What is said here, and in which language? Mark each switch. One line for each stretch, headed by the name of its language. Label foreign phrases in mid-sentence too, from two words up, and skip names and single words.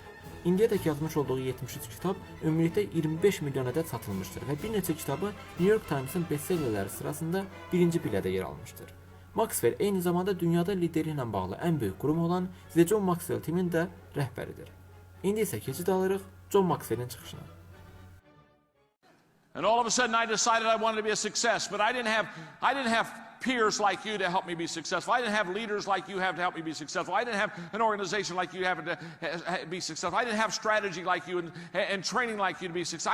Azerbaijani: İndiyədək yazmış olduğu 73 kitab ümumilikdə 25 milyon ədəd satılmışdır və bir neçə kitabı New York Times'ın bestsellerləri sırasında birinci pillədə yer almışdır. Maxwell eyni zamanda dünyada liderliklə bağlı ən böyük qurum olan The John Maxwell timinin də rəhbəridir. İndi isə keçid alırıq John Maxwell'in çıxışına.
English: And all of a sudden I decided I wanted to be a success, but I didn't have peers like you to help me be successful. I didn't have leaders like you have to help me be successful. I didn't have an organization like you have to be successful. I didn't have strategy like you and training like you to be successful.